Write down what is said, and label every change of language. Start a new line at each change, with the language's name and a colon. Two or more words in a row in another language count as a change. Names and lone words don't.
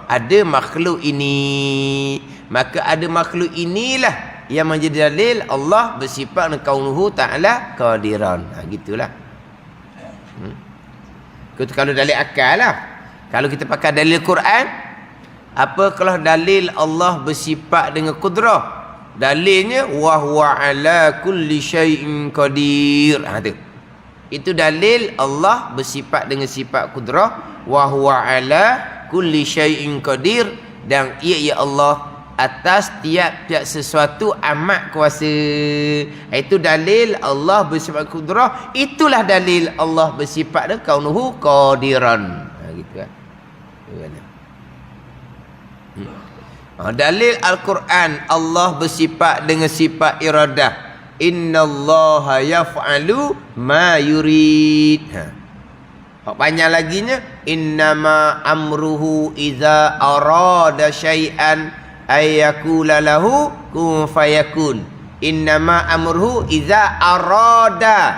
Malay: Ada makhluk ini, maka ada makhluk inilah yang menjadi dalil Allah bersifat dengan
Arabic: كونه تعالى قادرا.
Malay: Gitulah. Kalau dalil akal lah. Kalau kita pakai dalil Quran, apa kalau dalil Allah bersifat dengan kudrah?
Arabic: Dalilnya وهو على كل شيء قدير.
Malay: Itu dalil Allah bersifat dengan sifat kudrah,
Arabic: وهو على كل شيء قدير,
Malay: dan ia Allah atas tiap-tiap sesuatu amat kuasa. Itu dalil Allah bersifat kudrah. Itulah dalil Allah bersifat dengan
Arabic: كونه قادرا.
Malay: Gitu kan. Dalil Al-Quran Allah bersifat dengan sifat iradah.
Arabic: إن الله يفعل ما يريد.
Malay: Panjang laginya,
Arabic: إنما أمره إذا أراد شيئا أن يقول له كن فيكون. إنما أمره إذا أراد.